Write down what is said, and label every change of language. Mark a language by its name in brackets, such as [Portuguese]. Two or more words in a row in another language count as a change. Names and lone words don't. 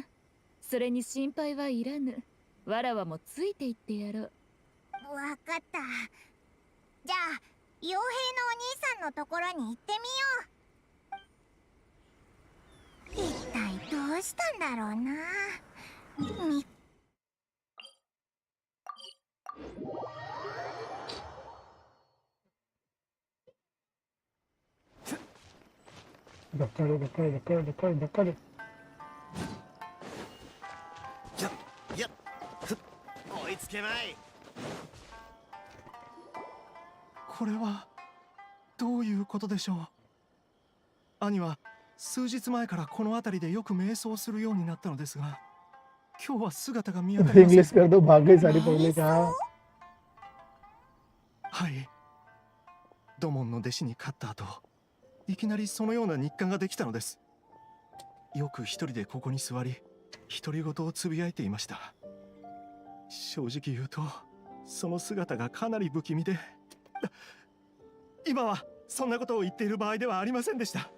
[Japanese] それに心配はいらぬ。わらわもついて行ってやろう。わかった。じゃあ傭兵のお兄さんのところに行ってみよう。一体どうしたんだろうな。 [Hindi] धक्का दे धक्का दे धक्का दे धक्का दे धक्का दे [Japanese] 追いつけまい。これはどういうことでしょう。兄は数日前からこの辺りでよく瞑想するようになったのですが、今日は姿が見当たりません。 [Hindi] इंग्लिश कर दो भाग गई सारी पढ़ने का [Japanese] はい。土門の弟子に勝った後、いきなりそのような日課ができたのです。よく一人でここに座り、独り言をつぶやいていました。正直言うと、その姿がかなり不気味で、今はそんなことを言っている場合ではありませんでした。